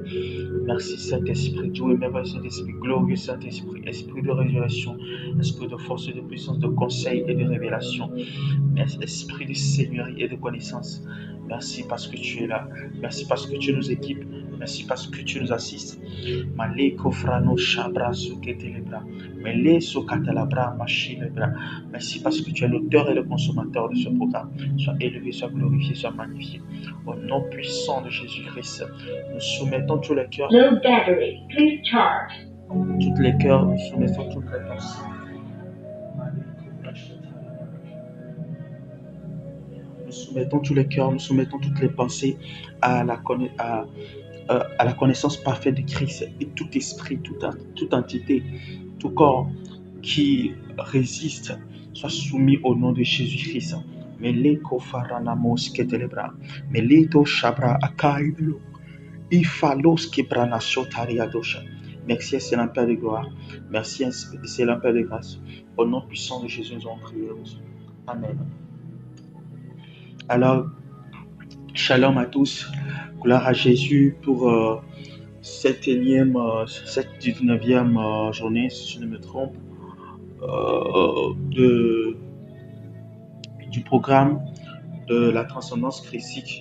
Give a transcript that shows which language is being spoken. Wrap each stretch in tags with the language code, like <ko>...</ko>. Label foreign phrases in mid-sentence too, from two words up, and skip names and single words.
<fr>Merci Saint-Esprit, Dieu et merveilleux Saint-Esprit, glorieux Saint-Esprit, Esprit de résurrection, Esprit de force, de puissance, de conseil et de révélation, Esprit de seigneurie et de connaissance. Merci parce que tu es là, merci parce que tu nous équipes, merci parce que tu nous assistes. Maleko frano shabra suketelebra, meleso katalabra machinebra. Merci parce que tu es l'auteur et le consommateur de ce programme. Sois élevé, sois glorifié, sois magnifié. Au nom puissant de Jésus-Christ, nous soumettons tous les cœurs.</fr> <en>No battery, please charge.</en> <fr>Tous les cœurs, nous soumettons toutes les pensées. Nous soumettons tous les cœurs, nous soumettons toutes les pensées à la connaissance parfaite de Christ et tout esprit, toute entité, tout corps qui résiste soit soumis au nom de Jésus-Christ. Meleko faranamos ketelebra, meleto shabra akaidlo, ifalos kebrana shotariadosha. Merci, excellent Père de gloire. Merci, excellent Père de grâce. Au nom puissant de Jésus, nous avons prié. Amen. Alors, shalom à tous. Gloire à Jésus pour cette 19e journée, si je ne me trompe, du programme de la transcendance christique.</fr>